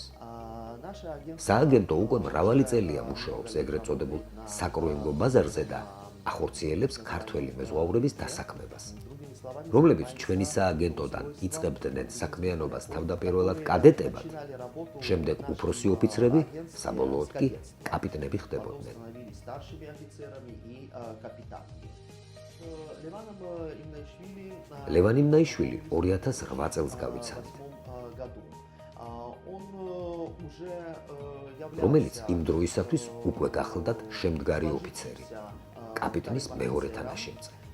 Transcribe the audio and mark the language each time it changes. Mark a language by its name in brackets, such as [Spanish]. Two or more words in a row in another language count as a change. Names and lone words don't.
[Georgian] სააგენტო უკვე მრავალი წელია მუშაობს ეგრეთ წოდებულ საკრუინგო ბაზარზე და ახორციელებს ქართველი მეზღვაურების დასაქმებას, რომლებიც ჩვენი სააგენტოდან იწყებდნენ საქმიანობას თავდაპირველად კადეტებად, შემდეგ უფროსი ოფიცრები, საბოლოოდ კი კაპიტნები ხდებოდნენ. [Russian] старшими офицерами и капитанами. [Georgian] ლევან იმნაიშვილი 2008 წელს გავიცანით, რომელიც იმ დროისათვის უკვე გახლდათ შემდგარი ოფიცერი, კაპიტნის მეორე თანაშემწე.